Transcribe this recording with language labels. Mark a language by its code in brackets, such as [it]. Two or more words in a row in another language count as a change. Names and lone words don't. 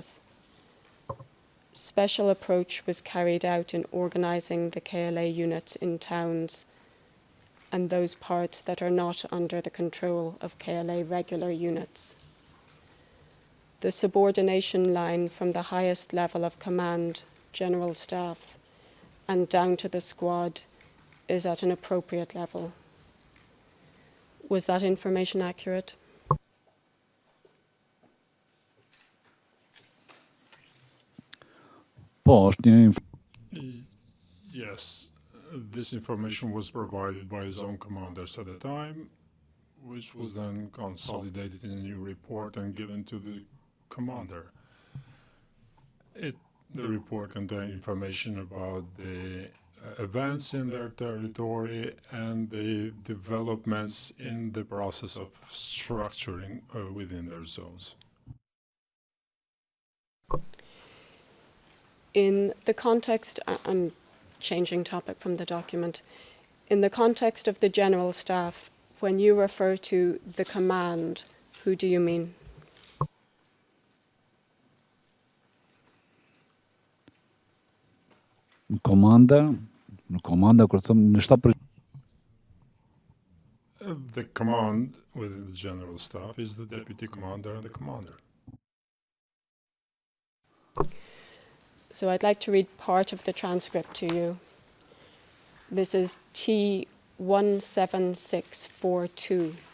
[en] Special approach was carried out in organising the KLA units in towns and those parts that are not under the control of KLA regular units. The subordination line from the highest level of command, General Staff, and down to the squad is at an appropriate level. Was that information accurate? [sq] Po, është një [en] Yes, this information was provided by zone commanders at the time, which was then consolidated in a new report and given to the commander. The report contained information about the events in their territory and the developments in the process of structuring within their zones. In the context, I'm changing topic from the document. In the context of the General Staff, when you refer to the command, who do you mean? [sq] në komanda kur thëm në 7%. [en] The command within the general staff is the deputy commander and the commander. So I'd like to read part of the transcript to you. This is T17642.